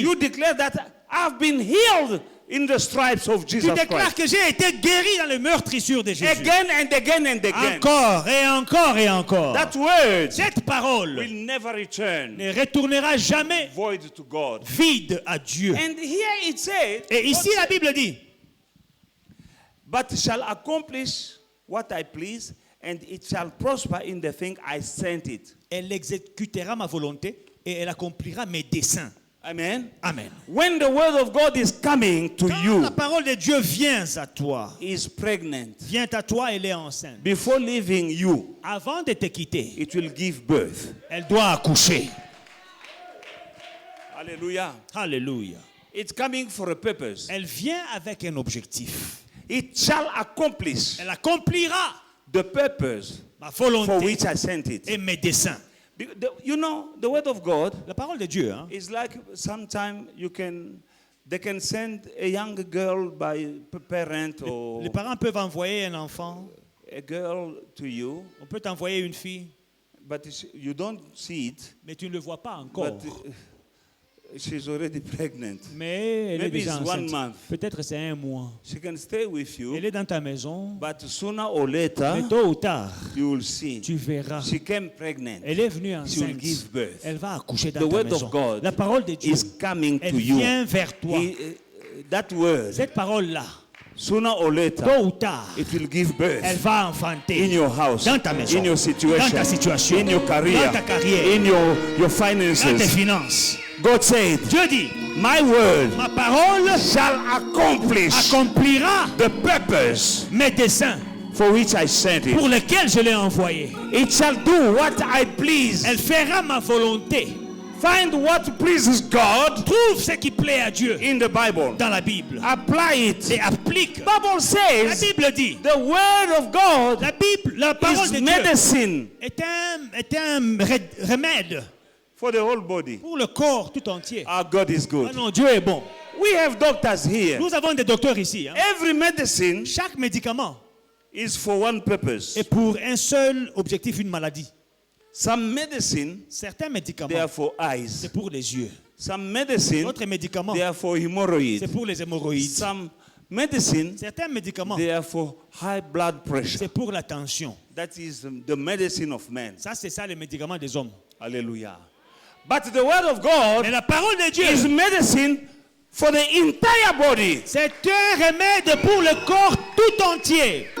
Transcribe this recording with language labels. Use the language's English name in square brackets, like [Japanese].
[English] you declare that I've been healed in the stripes of [French] tu [English] Jesus [French] déclares [English] Christ. [French] que j'ai été guéri dans le meurtrissure de Jésus. [English] Again and again and again. [French] Encore et encore et encore. [English] That word [French] Cette parole [English] will never return [French] ne retournera jamais [English] void to God. [French] vide à Dieu. [English] And here it says, [French] Et ici la Bible dit, [English] but shall accomplish what I please, and it shall prosper in the thing I sent it. [French] elle exécutera ma volonté et elle accomplira mes desseins. [English] Amen. [French] Amen. [English] When the word of God is coming to [French] Quand [English] you, [French] la parole de Dieu vient à toi, [English] is pregnant. [French] vient à toi, elle est enceinte. [English] Before leaving you, [French] Avant de te quitter, [English] it will give birth. [French] elle doit accoucher. [English] Hallelujah. [French] Alléluia. [English] It's coming for a purpose. [French] Elle vient avec un objectif. [English] It shall accomplish [French] Elle accomplira [English] the purpose [French] ma [English] for [French] volonté [English] which I sent it. [French] et mes desseins. [English] You know, the word of God [French] La parole de Dieu, hein, [English] is like sometimes they can send a young girl by parent or [French] les parents peuvent envoyer un enfant, [English] a girl to you, [French] on peut t'envoyer une fille, [English] but you don't see it. [French] mais tu ne le vois pas encore. [English] But she's already pregnant. [French] Mais elle est [English] Maybe [French] déjà [English] it's 1 [French] enceinte. [English] month. [French] Peut-être c'est un mois. [English] She can stay with you, [French] Elle est dans ta maison. [English] but sooner or later, [French] Mais tôt ou tard, [English] you will see. [French] tu verras. [English] She came pregnant. [French] Elle est venue [English] She will [French] enceinte. [English] give birth. [French] Elle va accoucher dans [English] The [French] ta [English] word [French] maison. [English] of God [French] La parole de Dieu, [English] is coming [French] elle [English] to you. [French] vient vers toi. [English] That word, [French] Cette parole-là, [English] sooner or later, [French] tôt ou tard, [English] it will give birth [French] elle va [English] in [French] enfanter [English] your house, [French] dans ta maison, [English] in your situation, [French] dans ta situation, [English] in your career, [French] dans ta carrière, [English] in your [French] dans tes [English] finances. [French] finances. [English] God said, [French] Dieu dit, [English] my word [French] ma parole [English] shall accomplish [French] accomplira [English] the purpose [French] mes desseins [English] for which I sent it. [French] pour lesquels je l'ai envoyé. [English] It shall do what I please. [French] Elle fera ma volonté. [English] Find what pleases God [French] Trouve ce qui plaît à Dieu [English] in the Bible. [French] dans la Bible [English] Apply it. [French] et applique. [English] Bible [French] La [English] says [French] Bible dit, [English] the word of God [French] la Bible, la parole [English] is [French] de Dieu [English] medicine [French] est un remède [English] for the whole body. [French] pour le corps tout entier. [English] Our God is [French] Ah [English] good. [French] non, Dieu est bon. [English] We have doctors here. [French] Nous avons des docteurs ici. Hein. [English] Every medicine [French] Chaque médicament [English] is for one purpose. [French] est pour un seul objectif, une maladie. [English] Some medicine, [French] Certains [English] they [French] médicaments, [English] are for eyes. [French] c'est pour les yeux. [English] Some medicine, [French] D'autres médicaments, [English] they are for [French] c'est [English] hemorrhoids. [French] pour les hémorroïdes. [English] Some medicine, [French] Certains médicaments, [English] they are for high blood pressure. [French] c'est pour la tension. [English] That is the medicine of men. [French] Ça, c'est ça les médicaments des hommes. [English] Hallelujah. But the word of God [French] Mais la parole de Dieu, [English] is medicine for the entire body. [French] c'est un remède pour le corps tout entier.